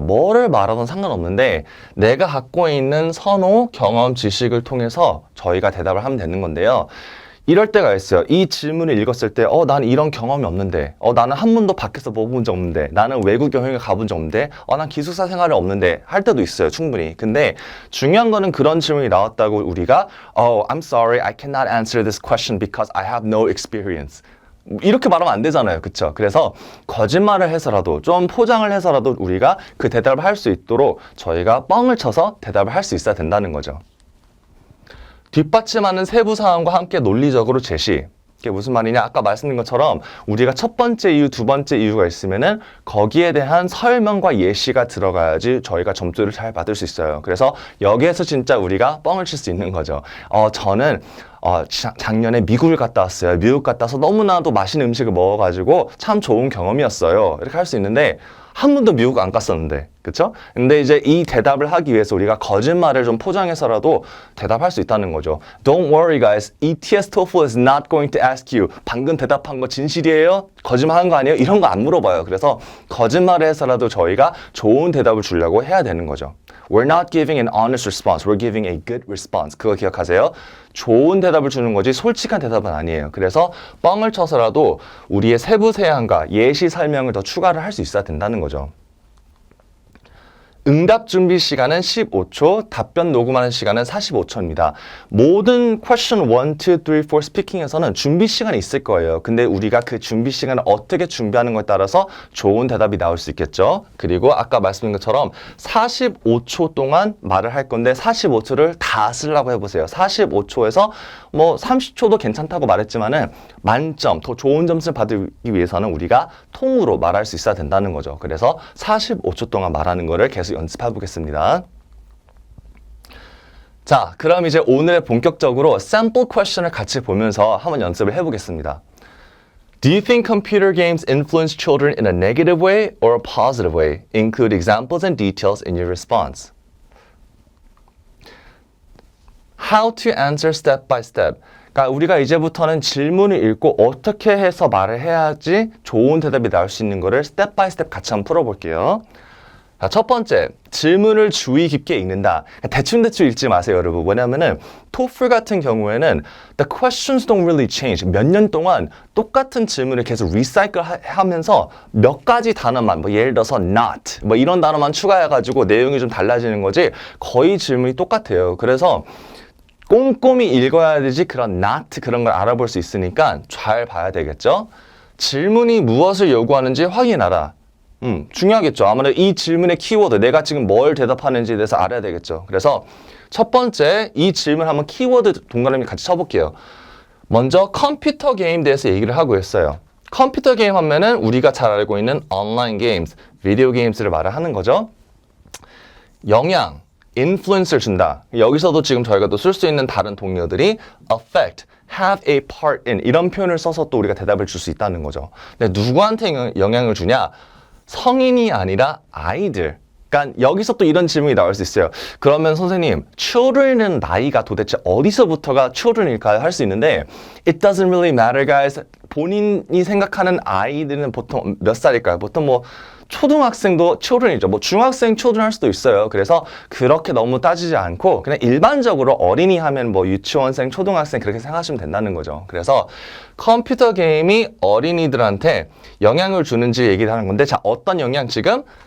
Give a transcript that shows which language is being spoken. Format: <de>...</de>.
<ko>뭐를 말하든 상관없는데 내가 갖고 있는 선호, 경험, 지식을 통해서 저희가 대답을 하면 되는 건데요. 이럴 때가 있어요. 이 질문을 읽었을 때 나는 이런 경험이 없는데 나는 한 번도 밖에서 먹어본 적 없는데 나는 외국 여행을 가본 적 없는데 난 기숙사 생활이 없는데 할 때도 있어요. 충분히. 근데 중요한 거는 그런 질문이 나왔다고 우리가</ko> <en>I'm sorry, I cannot answer this question because I have no experience.</en> <ko>이렇게 말하면 안 되잖아요. 그쵸? 그래서 거짓말을 해서라도 좀 포장을 해서라도 우리가 그 대답을 할 수 있도록 저희가 뻥을 쳐서 대답을 할 수 있어야 된다는 거죠. 뒷받침하는 세부 사항과 함께 논리적으로 제시. 이게 무슨 말이냐? 아까 말씀드린 것처럼 우리가 첫 번째 이유, 두 번째 이유가 있으면은 거기에 대한 설명과 예시가 들어가야지 저희가 점수를 잘 받을 수 있어요. 그래서 여기에서 진짜 우리가 뻥을 칠 수 있는 거죠. 저는 작년에 미국을 갔다 왔어요. 미국 갔다 와서 너무나도 맛있는 음식을 먹어가지고 참 좋은 경험이었어요. 이렇게 할 수 있는데 한 번도 미국 안 갔었는데, 그쵸? 근데 이제 이 대답을 하기 위해서 우리가 거짓말을 좀 포장해서라도 대답할 수 있다는 거죠.</ko> <en>Don't worry guys, ETS TOEFL is not going to ask you.</en> <ko>방금 대답한 거 진실이에요? 거짓말한 거 아니에요? 이런 거 안 물어봐요. 그래서 거짓말을 해서라도 저희가 좋은 대답을 주려고 해야 되는 거죠.</ko> <en>We're not giving an honest response. We're giving a good response.</en> <ko>그거 기억하세요? 좋은 대답을 주는 거지 솔직한 대답은 아니에요. 그래서 뻥을 쳐서라도 우리의 세부세한과 예시 설명을 더 추가를 할 수 있어야 된다는 거죠. 응답 준비 시간은 15초, 답변 녹음하는 시간은 45초입니다. 모든 question 1, 2, 3, 4 스피킹에서는 준비 시간이 있을 거예요. 근데 우리가 그 준비 시간을 어떻게 준비하는 것에 따라서 좋은 대답이 나올 수 있겠죠. 그리고 아까 말씀드린 것처럼 45초 동안 말을 할 건데 45초를 다 쓰려고 해보세요. 45초에서 뭐 30초도 괜찮다고 말했지만은 만점, 더 좋은 점수를 받기 위해서는 우리가 통으로 말할 수 있어야 된다는 거죠. 그래서 45초 동안 말하는 거를 계속 연습해 보겠습니다. 자, 그럼 이제 오늘 본격적으로 sample question을 같이 보면서 한번 연습을 해보겠습니다.</ko> <en>Do you think computer games influence children in a negative way or a positive way? Include examples and details in your response. How to answer step by step.</en> <ko>그러니까 우리가 이제부터는 질문을 읽고 어떻게 해서 말을 해야지 좋은 대답이 나올 수 있는 거를 스텝 바이 스텝 같이 한번 풀어볼게요. 자, 첫 번째, 질문을 주의 깊게 읽는다. 대충대충 읽지 마세요, 여러분. 뭐냐면은 TOEFL 같은 경우에는</ko> <en>the questions don't really change.</en> <ko>몇 년 동안 똑같은 질문을 계속 리사이클 하면서 몇 가지 단어만, 뭐 예를 들어서 not, 뭐 이런 단어만 추가해가지고 내용이 좀 달라지는 거지 거의 질문이 똑같아요. 그래서 꼼꼼히 읽어야 되지 그런 not 그런 걸 알아볼 수 있으니까 잘 봐야 되겠죠. 질문이 무엇을 요구하는지 확인하라. 중요하겠죠. 아무래도 이 질문의 키워드, 내가 지금 뭘 대답하는지에 대해서 알아야 되겠죠. 그래서 첫 번째, 이 질문 한번 키워드 동그라미 같이 쳐볼게요. 먼저 컴퓨터 게임 대해서 얘기를 하고 있어요. 컴퓨터 게임 하면은 우리가 잘 알고 있는 온라인 게임스, 비디오 게임스를 말을 하는 거죠. 영향, influence를 준다. 여기서도 지금 저희가 또 쓸 수 있는 다른 동료들이 affect,</ko> <en>have a part in</en> <ko>이런 표현을 써서 또 우리가 대답을 줄 수 있다는 거죠. 근데 누구한테 영향을 주냐? 성인이 아니라 아이들. 그러니까 여기서 또 이런 질문이 나올 수 있어요. 그러면 선생님, children은 나이가 도대체 어디서부터가 children일까요? 할 수 있는데</ko> <en>it doesn't really matter, guys.</en> <ko>본인이 생각하는 아이들은 보통 몇 살일까요? 보통 뭐 초등학생도 children이죠. 뭐 중학생 children 할 수도 있어요. 그래서 그렇게 너무 따지지 않고 그냥 일반적으로 어린이 하면 뭐 유치원생, 초등학생 그렇게 생각하시면 된다는 거죠. 그래서 컴퓨터 게임이 어린이들한테 영향을 주는지 얘기를 하는 건데, 자, 어떤 영향 지금?</ko>